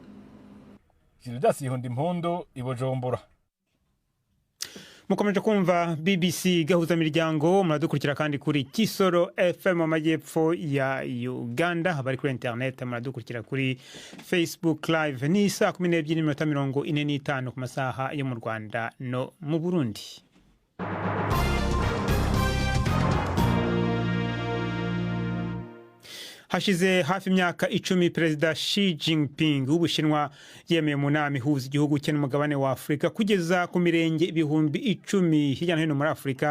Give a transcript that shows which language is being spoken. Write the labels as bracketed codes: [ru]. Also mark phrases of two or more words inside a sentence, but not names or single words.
[rw] Gildas Ihundimpundu Ibujumbura. Mukomeje kumva BBC gahuza miryango muradukurikira kandi kuri Kisoro FM amajyepfo ya Uganda habari kuri internet muradukurikira kuri Facebook live ni saa 12:45 ku masaha yo mu Rwanda no mu Burundi. Hashize hafi imyaka 10 Perezida Xi Jinping w'Ubushinwa yemeye mu nama ihuza igihugu cye n'umugabane wa Afrika kugeza ku mirenge ibihumbi 10 hirya no hino muri Afrika.